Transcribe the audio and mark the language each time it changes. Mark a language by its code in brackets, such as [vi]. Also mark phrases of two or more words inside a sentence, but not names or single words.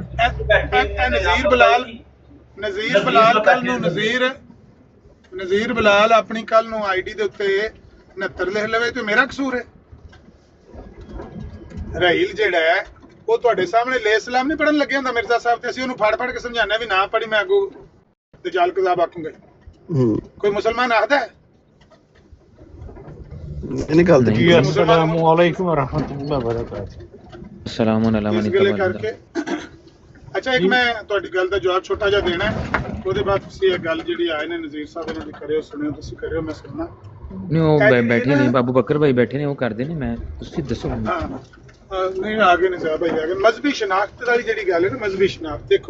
[pa] ਨਜ਼ੀਰ ਬਲਾਲ ਕੱਲ ਨੂੰ ਨਜ਼ੀਰ ਬਲਾਲ ਆਪਣੀ ਕੱਲ ਨੂੰ ਆਈਡੀ ਦੇ ਉੱਤੇ 69 ਲਿਖ ਲਵੇ ਤੇ ਮੇਰਾ ਕਸੂਰ ਹੈ। ਰਹੀਲ ਜਿਹੜਾ ਹੈ ਉਹ ਤੁਹਾਡੇ ਸਾਹਮਣੇ ਲੈ ਸਲਾਮ ਨਹੀਂ ਪੜਨ ਲੱਗੇ ਹੁੰਦਾ ਮਿਰਜ਼ਾ ਸਾਹਿਬ ਤੇ ਅਸੀਂ ਉਹਨੂੰ ਫੜ ਫੜ ਕੇ ਸਮਝਾਉਂਦੇ ਵੀ ਨਾ ਪੜੀ ਮੈਂ ਅੱਗੋਂ ਦਜਾਲ ਕਜ਼ਾਬ ਆਖੂੰਗਾ। ਕੋਈ ਮੁਸਲਮਾਨ ਆਖਦਾ ਹੈ ਇਹਨੇ ਗੱਲ ਤੇ [ar] السلام عليكم ورحمة الله وبركاته. السلام عليكم [pa] ਇਸ ਗੱਲੇ ਕਰਕੇ ਅੱਛਾ ਇੱਕ ਮੈਂ ਤੁਹਾਡੀ ਗੱਲ ਦਾ ਜਵਾਬ ਛੋਟਾ ਜਿਹਾ ਦੇਣਾ ਹੈ, ਉਹਦੇ ਬਾਅਦ ਤੁਸੀਂ ਇਹ ਗੱਲ ਜਿਹੜੀ ਆਏ ਨੇ ਨਜ਼ੀਰ ਸਾਹਿਬ ਇਹਨਾਂ ਦੀ ਕਰਿਓ, ਸੁਣਿਓ, ਤੁਸੀਂ ਕਰਿਓ, ਮੈਂ ਸੁਣਨਾ। ਨਹੀਂ ਉਹ ਬੈਠੇ ਨੇ ਬਾਬੂ ਬਕਰ ਭਾਈ ਬੈਠੇ ਨੇ, ਉਹ ਕਰਦੇ ਨੇ, ਮੈਂ ਤੁਸੀਂ ਦੱਸੋ। ਨਹੀਂ ਆਗੇ ਨੇ ਸਾਹਿਬ ਭਾਈ ਆਗੇ। ਮਜ਼ਹਬੀ ਸ਼ਨਾਖਤ ਵਾਲੀ ਜਿਹੜੀ ਗੱਲ ਹੈ ਨਾ, ਮਜ਼ਹਬੀ ਸ਼ਨਾਖਤ ਦੇਖੋ